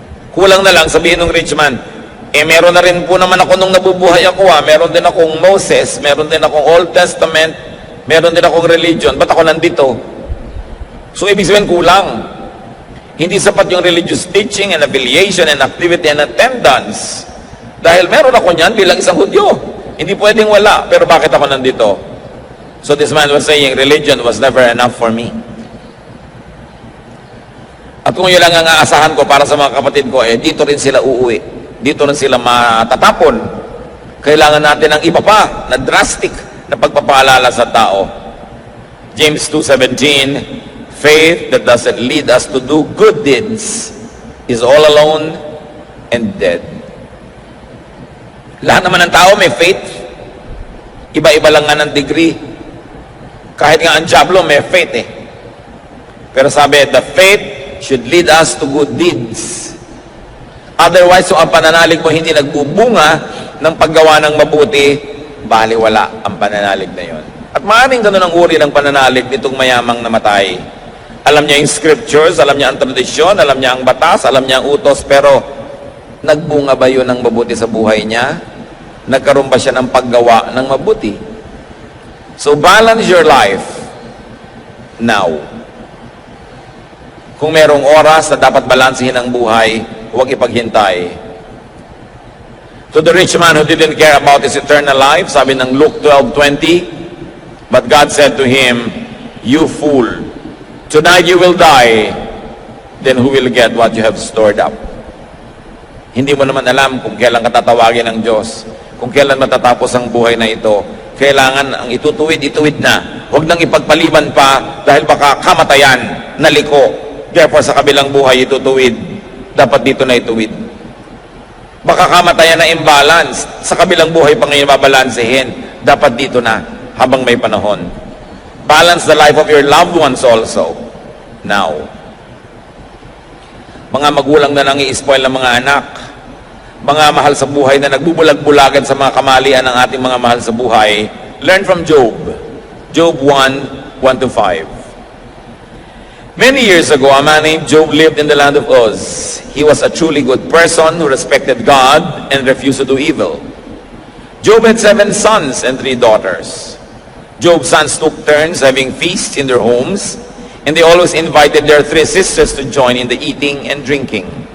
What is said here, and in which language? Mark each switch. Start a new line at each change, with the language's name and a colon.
Filipino: Kulang na lang, sabihin ng rich man, meron na rin po naman ako nung nabubuhay ako, meron din akong Moses, meron din akong Old Testament, meron din akong religion, ba't ako nandito? So ibig sabihin kulang. Hindi sapat yung
English: religious teaching and affiliation and activity and attendance.
Filipino: Dahil meron ako niyan bilang isang Hudyo. Hindi pwedeng wala, pero bakit ako nandito?
English: So this man was saying, religion was never enough for me.
Filipino: At kung yun lang ang aasahan ko para sa mga kapatid ko, dito rin sila uuwi. Dito rin sila matatapon. Kailangan natin ng iba pa, na drastic na pagpapaalala sa tao.
English: James 2:17, faith that doesn't lead us to do good deeds is all alone and dead.
Filipino: Lahat naman ng tao may faith. Iba-iba lang nga ng degree. Kahit nga ang Diablo may faith Pero sabi,
English: the faith should lead us to good deeds.
Filipino: Otherwise, so ang pananalig mo hindi nagbubunga ng paggawa ng mabuti, baliwala ang pananalig na yon. At maraming ganun ang uri ng pananalig nitong mayamang namatay. Alam niya yung scriptures, alam niya ang tradisyon, alam niya ang batas, alam niya ang utos, pero nagbunga ba yun ng mabuti sa buhay niya? Nagkaroon ba siya ng paggawa ng mabuti?
English: So balance your life now.
Filipino: Kung merong oras na dapat balansehin ang buhay, huwag ipaghintay.
English: To the rich man who didn't care about his eternal life,
Filipino: sabi ng
English: Luke 12:20, but God said to him, "You fool, tonight you will die, then who will get what you have stored up?"
Filipino: Hindi mo naman alam kung kailan katatawagin ng Diyos, kung kailan matatapos ang buhay na ito. Kailangan ang itutuwid na. Huwag nang ipagpaliban pa dahil baka kamatayan, naliko. Therefore sa kabilang buhay itutuwid. Dapat dito na ituwid. Baka kamatayan na imbalance, sa kabilang buhay pa ngayon babalansehin. Dapat dito na habang may panahon.
English: Balance the life of your loved ones also. Now.
Filipino: Mga magulang na nang i-spoil ng mga anak. Mga mahal sa buhay na nagbubulag-bulagan sa mga kamalian ng ating mga mahal sa buhay.
English: Learn from Job. Job 1:1-5. Many years ago, a man named Job lived in the land of Uz. He was a truly good person who respected God and refused to do evil. Job had 7 sons and 3 daughters. Job's sons took turns having feasts in their homes, and they always invited their 3 sisters to join in the eating and drinking.